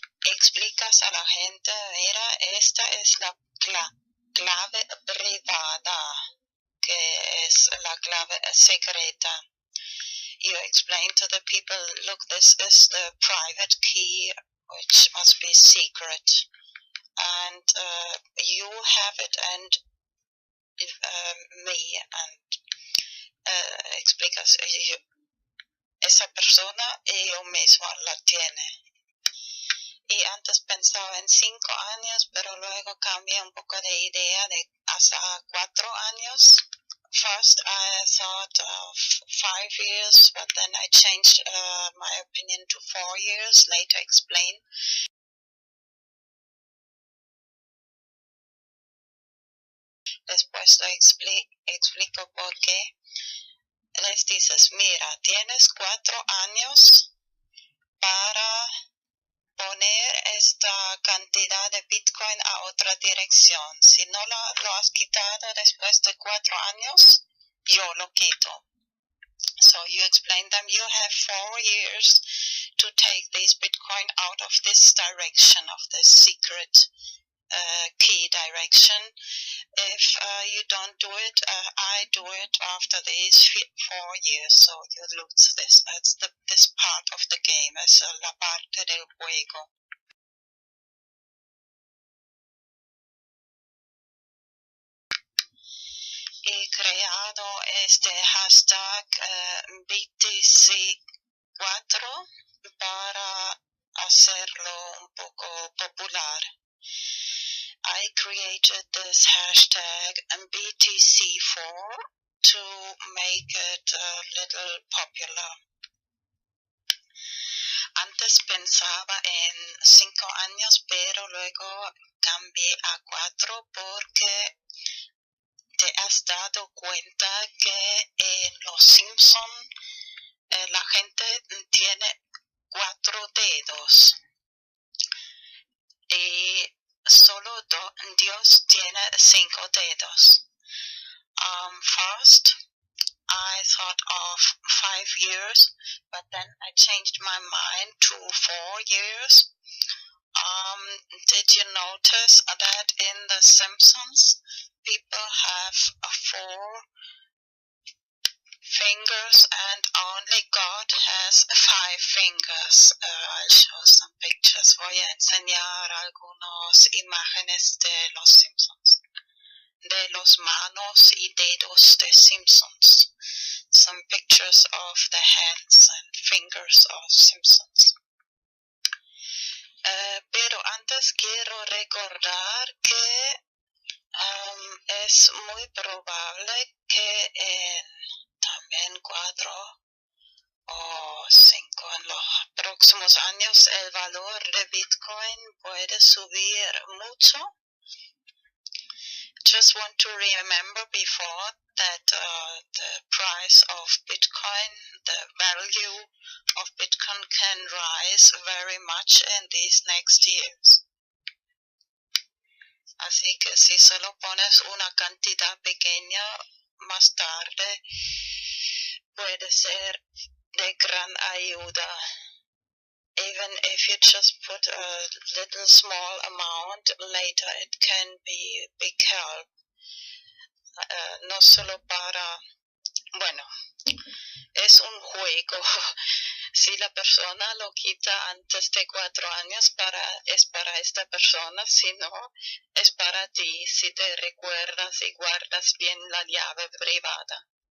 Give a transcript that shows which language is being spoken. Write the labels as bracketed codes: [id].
[es] Explicas a la gente, mira, esta es la clave privada, que es la clave secreta. [en] You explain to the people, look, this is the private key, which must be secret. And you have it, and me, and [es] explicas, esa persona y yo mismo la tiene. Y antes pensaba en 5 años, pero luego cambié un poco de idea de hasta 4 años. [en] First I thought of 5 years, but then I changed my opinion to 4 years, later explain. [es] Después lo explico por qué. Les dices, mira, tienes 4 años para poner esta cantidad de Bitcoin a otra dirección. Si no lo has quitado después de 4 años, yo lo quito. [en] So you explain them, you have 4 years to take this Bitcoin out of this direction, of this secret key direction. If you don't do it, I do it after these 4 years, so you lose this. That's this part of the game, [es] es la parte del juego. He creado este hashtag BTC4 para hacerlo un poco popular. [en] I created this hashtag BTC4 to make it a little popular. [es] Antes pensaba en 5 años, pero luego cambié a 4 porque te has dado cuenta que en Los Simpson la gente tiene 4 dedos y solo Dios tiene 5 dedos. [en] First, I thought of 5 years, but then I changed my mind to 4 years. Did you notice that in The Simpsons, people have 4 fingers and only God has 5 fingers? I'll show some pictures. [es] Voy a enseñar algunas imágenes de Los Simpsons, de los manos y dedos de Simpsons. [en] Some pictures of the hands and fingers of Simpsons. [es] Pero antes quiero recordar que es muy probable que en también 4 o 5 en los próximos años el valor de Bitcoin puede subir mucho. [en] Just want to remember before that the price of Bitcoin, the value of Bitcoin can rise very much in these next years. [es] Así que si solo pones una cantidad pequeña, más tarde puede ser de gran ayuda. [en] Even if you just put a little small amount, later it can be big help. [es] No solo para, bueno, es un juego. Si la persona lo quita antes de 4 años, es para esta persona. Si no, es para ti, si te recuerdas y guardas bien la llave privada.